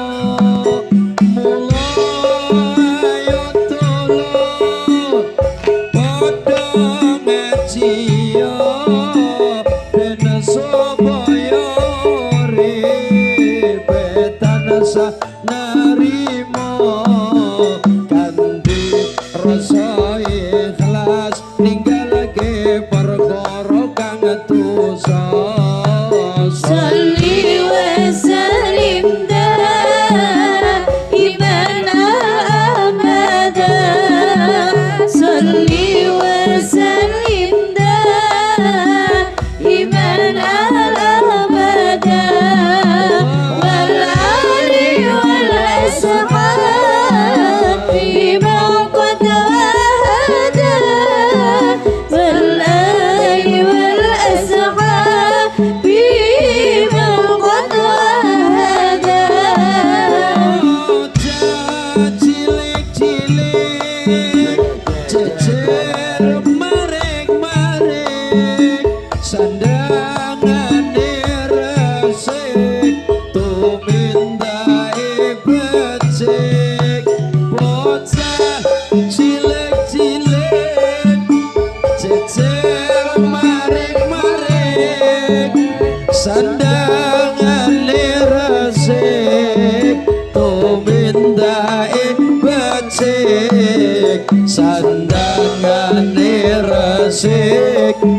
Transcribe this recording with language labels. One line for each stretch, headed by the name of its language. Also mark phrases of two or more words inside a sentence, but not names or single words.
Javanese: mula ayo dulur padha ngajiyo ben supaya urip tansah narimo kanthi rasa ikhlas ninggalake perkara kang dosa
Arabic: صل وسلم دائما أبدا صل وسلم دائما أبدا والآل والأصحاب إيمان قد وحدا والآل والأصحاب إيمان قد وحدا wal ali wal ashab iman qad wahada
Javanese: cilik-cilik jejer maring-maring sandangane resik tumindake becik bocah cilik-cilik jejer maring-maring sandangane resik tumindake becik sandangane resik